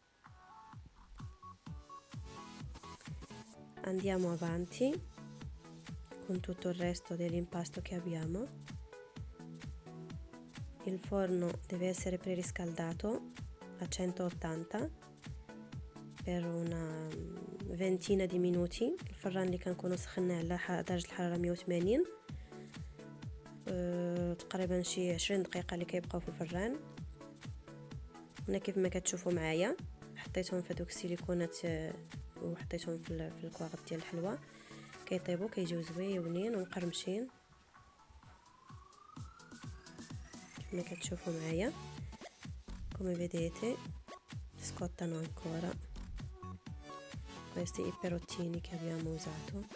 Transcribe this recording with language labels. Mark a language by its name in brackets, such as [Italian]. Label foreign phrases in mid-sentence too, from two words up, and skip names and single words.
[Italian] Andiamo avanti con tutto il resto dell'impasto che abbiamo. Il forno deve essere preriscaldato a 180 per una ventina di minuti. [Arabic] الفران اللي كنكونوا سخناه على درجه الحراره 180 تقريبا شي 20 دقيقه اللي كيبقاو في الفران. هنا كيف ما كتشوفوا معايا حطيتهم في هذوك السيليكونات وحطيتهم في الكواغط ديال الحلوى كيطيبوا كيجيو زويونين ومقرمشين كما كتشوفوا معايا. [Italian] come vedete scottano ancora questi i perottini che abbiamo usato.